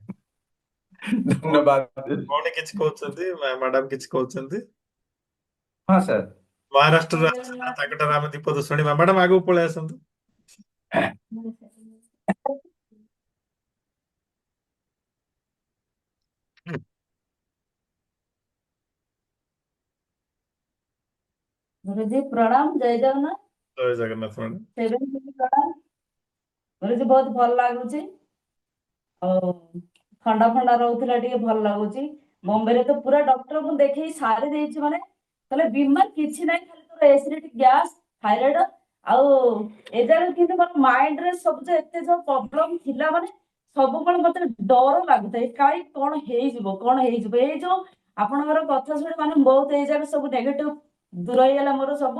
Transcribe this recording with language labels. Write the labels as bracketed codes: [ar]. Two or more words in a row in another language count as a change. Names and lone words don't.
[or] ଧନ୍ୟବାଦ। ଭଉଣୀ କିଛି କହୁଛନ୍ତି ମ୍ୟାଡାମ କିଛି କହୁଛନ୍ତି। ହଁ ସାର୍। ମହାରାଷ୍ଟ୍ରରୁ ଆସିଛନ୍ତି ନା ତାଙ୍କଠାରୁ ଆମେ ଦୀପଦ ଶୁଣିବା ମ୍ୟାଡାମ ଆଗକୁ ପଳେଇ ଆସନ୍ତୁ। ହୁଁ, [hi] गुरुजी प्रणाम जय जगन्नाथ। [or] ଜୟ ଜଗନ୍ନାଥ ମ୍ୟାଡାମ। [hi] सेवन जी प्रणाम। गुरुजी बहुत [or] ଭଲ ଲାଗୁଛି ଆଉ ଥଣ୍ଡା ଫଣ୍ଡା ରହୁଥିଲା ଟିକେ ଭଲ ଲାଗୁଛି। ବମ୍ବେରେ ତ ପୁରା ଡକ୍ଟରକୁ ଦେଖେଇ ସାରି ଦେଇଛି ମାନେ କହିଲେ ବିମାର କିଛି ନାହିଁ ଖାଲି ତୋର [en] acidity gas thyroid [or] ଆଉ ଏଯାକ କିନ୍ତୁ ମୋର ମାଇଣ୍ଡରେ ସବୁ ଯେ ଏତେ ଯୋଉ ପ୍ରୋବ୍ଲେମ ଥିଲା ମାନେ ସବୁବେଳେ ମତେ ଡର ଲାଗୁଥାଏ କାଇଁ କଣ ହେଇଯିବ ଏଇ ଯୋଉ ଆପଣଙ୍କର କଥା ଶୁଣି ମାନେ ବହୁତ ଏଇ ଯାକ ସବୁ ନେଗେଟିଭ ଦୂର ହେଇଗଲା ମୋର ସବୁ